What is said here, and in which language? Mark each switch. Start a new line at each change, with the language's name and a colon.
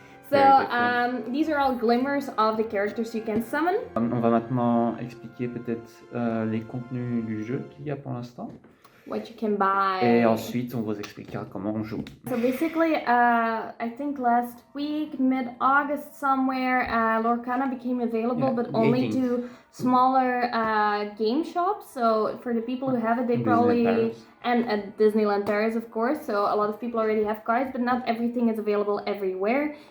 English: So these are all glimmers of the characters you can summon.
French: On va maintenant expliquer peut-être les contenus du jeu qu'il y a pour l'instant.
English: What you can buy.
French: Et ensuite, on vous expliquera comment on joue.
English: So basically, I think last week, mid-August somewhere, Lorcana became available, but only to smaller game shops. So for the people who have it, they probably... And at Disneyland Paris, of course. So a lot of people already have cards, but not everything is available everywhere.